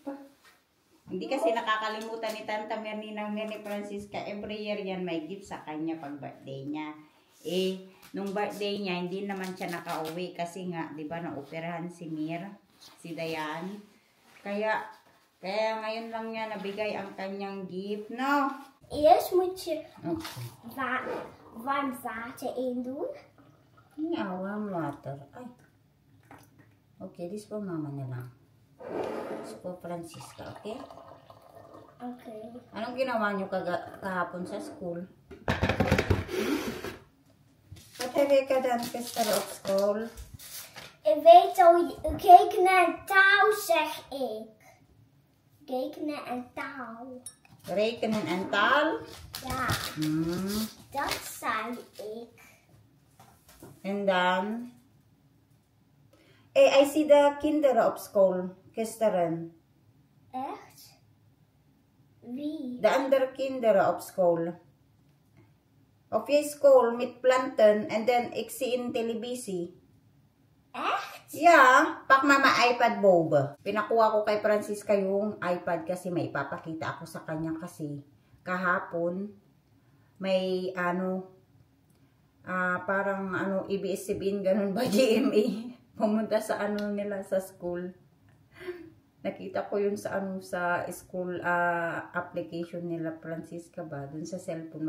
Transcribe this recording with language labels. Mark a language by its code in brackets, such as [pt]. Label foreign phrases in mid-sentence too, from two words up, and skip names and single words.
[tl] Hindi kasi nakakalimutan ni Tanta Mir, Ninang Mir ni Francisca. [en] Every year [tl] yan may gift sa kanya pag birthday niya. Nung birthday niya, hindi naman siya nakauwi kasi nga, di ba, naoperahan si Mir, si Dayan. Kaya ngayon lang niya nabigay ang kanyang gift, no? [nl] Eerst moet je warm water in doen. Ja, warm water. Ay. [en] Okay, this for mama na lang. This for Francisca, okay? Okay. [tl] Anong ginawa niyo kahapon sa school? [nl] Wat heb je gedaan gisteren op school? Ik weet al, rekenen en taal zeg ik. Rekenen en taal. Rekenen en taal? Ja, dat zei ik. En dan? [en] I see the [nl] kinderen op school gisteren. Echt? Wie? De andere kinderen op school. Op je school met planten en dan ik zie in televisie. Echt? [en] Yeah, pak mama iPad boba. [tl] Pinakuha ko kay Francisca yung iPad kasi may ipapakita ako sa kanya kasi kahapon may parang ABS-CBN ganun ba, GMA. Pumunta sa nila sa school. Nakita ko yun sa sa school application nila Francisca ba, dun sa cellphone.